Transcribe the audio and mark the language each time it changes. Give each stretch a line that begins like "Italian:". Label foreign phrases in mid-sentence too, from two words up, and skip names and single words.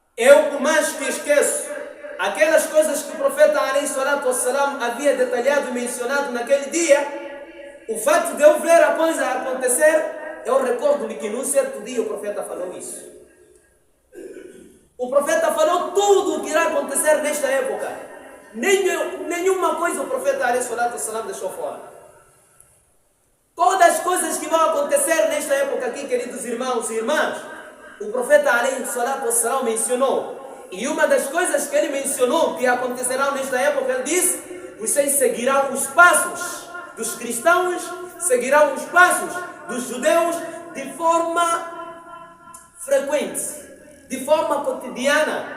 Portuguese: Eu, por mais que esqueço aquelas coisas que o profeta
Arabic: عليه الصلاة والسلام
Portuguese: havia detalhado e mencionado naquele dia, o fato de eu ver a coisa acontecer, eu recordo-me que num certo dia o profeta falou isso. O profeta falou tudo o que irá acontecer nesta época. Nenhuma coisa o profeta
Arabic: عليه الصلاة والسلام
Portuguese: deixou fora. Todas as coisas que vão acontecer nesta época aqui, queridos irmãos e irmãs, o profeta
Arabic: عليه الصلاة والسلام
Portuguese: mencionou. E uma das coisas que ele mencionou que acontecerão nesta época, ele disse: vocês seguirão os passos dos cristãos, seguirão os passos dos judeus de forma frequente, de forma cotidiana.